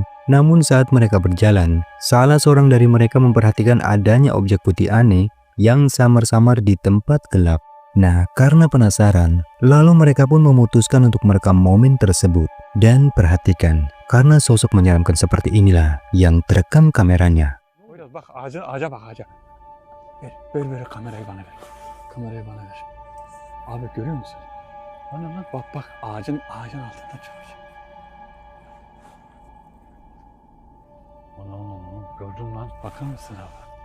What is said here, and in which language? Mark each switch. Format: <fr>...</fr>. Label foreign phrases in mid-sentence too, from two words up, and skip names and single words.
<id>Namun saat mereka berjalan, salah seorang dari mereka memperhatikan adanya objek putih aneh yang samar-samar di tempat gelap. Nah, karena penasaran, lalu mereka pun memutuskan untuk merekam momen tersebut. Dan perhatikan, karena sosok menyeramkan seperti inilah yang terekam kameranya.</id> <tr>Bak ağaca bak ağaca. Ver kamerayı bana ver. Kamerayı bana ver. Abi görüyor musun? Bana bak ağacın altında çalışıyor. Anam gördün lan, bakar mısın abi?</tr>